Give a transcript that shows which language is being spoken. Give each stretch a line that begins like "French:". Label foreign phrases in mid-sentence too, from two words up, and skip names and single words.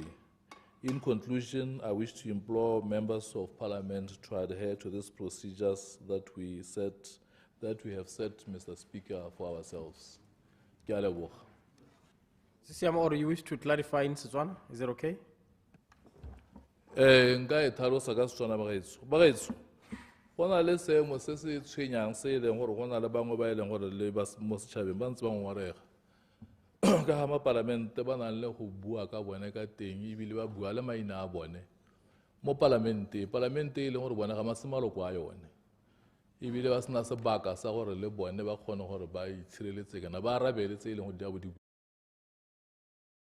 English: In conclusion, I wish to implore members of Parliament to adhere to these procedures that we have set, Mr. Speaker, for ourselves. Or you wish to clarify in Setswana? Is it okay?
Tswana: Nka e tlhalosa ka Setswana bagaetsho. Go na le seemo se se tshwenyang se e leng gore go na le bangwe ba e leng gore le mo setšhabeng ba ntse ba ngongorega. Ka ga mapalamente ba nang le go bua ka bone ka teng ebile ba bua le maina a bone mo palamente e leng gore bone ga se maloko a yone ebile ba sena sebaka sa gore le bone ba kgone gore ba itshireletse kana ba arabele tse e leng